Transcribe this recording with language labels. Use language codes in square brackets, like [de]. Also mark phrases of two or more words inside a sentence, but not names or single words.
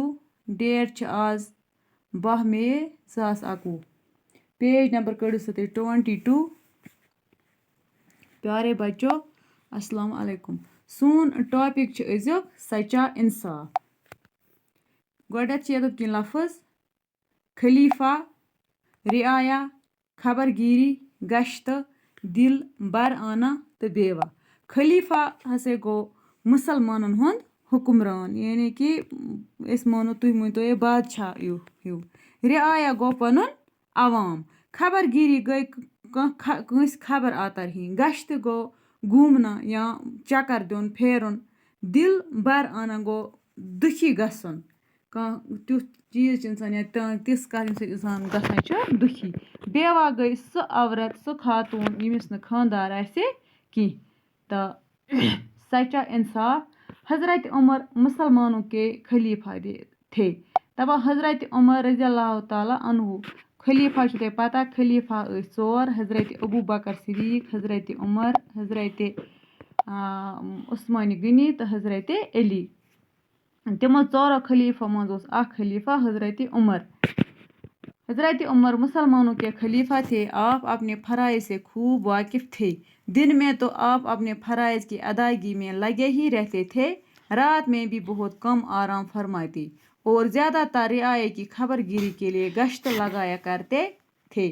[ks] ڈیٹ چھُ آز 12 مئی 2021. پیج نمبر کٔڑِو سا تُہۍ 22. [ur] پیارے بچو [ar] السلام علیکم. [ks] سون ٹاپک چھُ أزیُک سچا انصاف. گۄڈٕنٮ۪تھ چھِ ییٚتٮ۪تھ کینٛہہ لفظ: خلیفہ، رعایا، خبر گیری، گشتہٕ، دل بر آنا تہٕ بیوا. خلیفہ ہسا گوٚو مُسلمانن ہُنٛد حُکمران، یعنی کہِ أسۍ مانو تُہۍ مٲنتو یہِ بادشاہ ہیوٗ. رعایا گوٚو پنُن عوام. خبر گیری گٔے کٲنٛسہِ خبر اتر ہِنۍ. گشتہٕ گوٚو گوٗمنا یا چکر دیُن پھیرُن. دل بر آنا گوٚو دُکھی گژھُن. کانٛہہ تیُتھ چیٖز چھُ اِنسان یا تِژھ کَتھ ییٚمہِ سۭتۍ اِنسان گژھان چھُ دُکھی. بیوا گٔے سۄ عورت، سۄ خاتوٗن ییٚمِس نہٕ خاندار آسہِ کینٛہہ. [ur] تہٕ سچا انصاف: حضرت عمر مسلمانوں کے خلیفہ تھے. [ks] دپان حضرت عمر [ar] رضی اللہ تعالیٰ عنہ [ks] خلیفہ چھُ تۄہہِ پتہ، خلیفہ ٲسۍ 4: حضرت ابوٗ بکر صدیق، حضرت عمر، حضرت عثمان غنی تہٕ حضرت علی. تِمو 4 خلیفہ منٛز اوس اکھ خلیفہ حضرت عمر. [ur] حضرت عمر مسلمانوں کے خلیفہ تھے. آپ اپنے فرائض سے خوب واقف تھے. دن میں تو آپ اپنے فرائض کی ادائیگی میں لگے ہی رہتے تھے، رات میں بھی بہت کم آرام فرماتے اور زیادہ تر رعایا کی خبر گیری کے لیے گشت لگایا کرتے تھے.